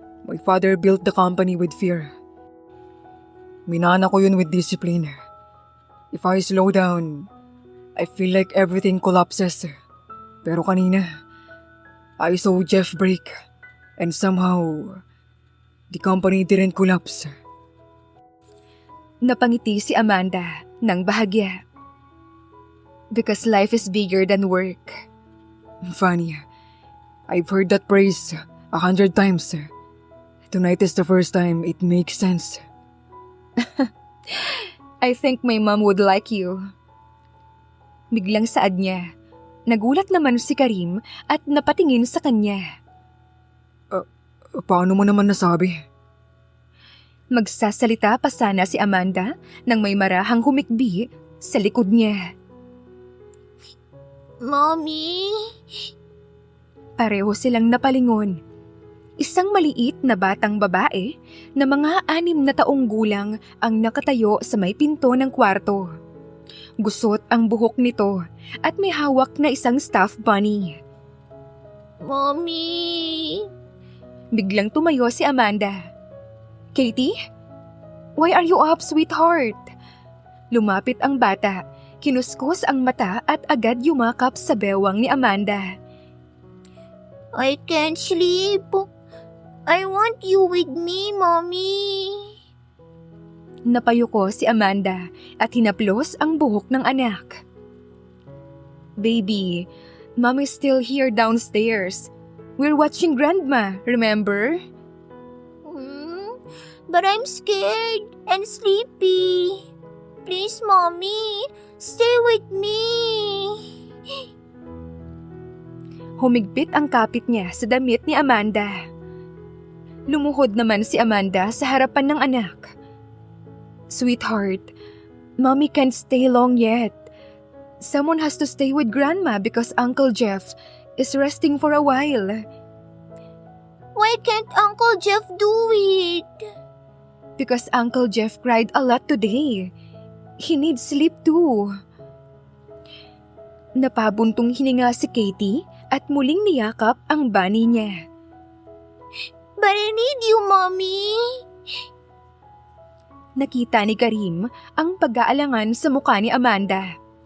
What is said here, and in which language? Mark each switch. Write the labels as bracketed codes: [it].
[en] My father built the company with fear. [tl] Minana ko yun [en] with discipline. If I slow down, I feel like everything collapses. [tl] Pero kanina, [en] I saw Jeff break and somehow, the company didn't collapse. [tl] Napangiti si Amanda ng bahagya. [en] Because life is bigger than work. Funny, I've heard that praise 100 times. Tonight is the first time it makes sense. I think my mom would like you. [tl] Biglang saad niya. Nagulat naman si Karim at napatingin sa kanya. Paano mo naman nasabi? Magsasalita pa sana si Amanda nang may marahang humikbi sa likod niya. [en] Mommy? [tl] Pareho silang napalingon. Isang maliit na batang babae na mga 6 na taong gulang ang nakatayo sa may pinto ng kwarto. Gusot ang buhok nito at may hawak na isang stuffed bunny. [en] Mommy? [tl] Biglang tumayo si Amanda. Katie? [en] Why are you up, sweetheart? [tl] Lumapit ang bata, kinuskos ang mata at agad yumakap sa bewang ni Amanda. [en] I can't sleep. I want you with me, Mommy. [tl] Napayuko si Amanda at hinaplos ang buhok ng anak. [en] Baby, Mom is still here downstairs. We're watching Grandma, remember? But I'm scared and sleepy. Please, Mommy, stay with me. [tl] Humigpit ang kapit niya sa damit ni Amanda. Lumuhod naman si Amanda sa harapan ng anak. [en] Sweetheart, Mommy can't stay long yet. Someone has to stay with Grandma because Uncle Jeff is resting for a while. Why can't Uncle Jeff do it? Because Uncle Jeff cried a lot today. He needs sleep too. [tl] Napabuntong hininga si Katie at muling niyakap ang bunny niya. [en] But I need you, Mommy. [tl] Nakita ni Karim ang pag-aalangan sa mukha ni Amanda.